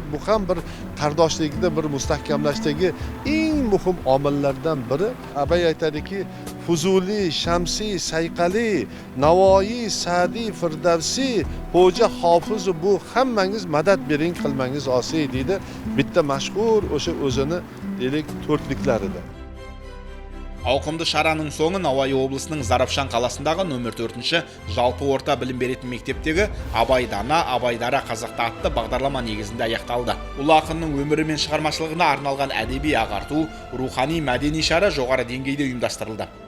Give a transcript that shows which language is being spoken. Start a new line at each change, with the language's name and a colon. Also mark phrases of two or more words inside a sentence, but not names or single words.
Uzbek: Bu ham bir qardoshlikni bir mustahkamlashdagi eng muhim omillardan biri. Abay aytadiki, Fuzuli, Shamsi, Sayqali, Navoiy, Sa'di, Firdavsi, Xo'ja, Hofiz bu hammangiz madad bering, qilmangiz osiy deydi. Bitta mashhur o'sha o'zini deylik to'rtliklarida.
Kazakh: Ауқымды шараның соңы Науаи облысының Зарапшан қаласындағы нөмір 4-ші жалпы орта білім беретін мектептегі Абай Дана, Абай Дара қазақта атты бағдарлама негізінде аяқталды. Ұлы ақынның өмірі мен шығармашылығына арналған әдеби ағарту, рухани мәдени шара жоғары деңгейде ұйымдастырылды.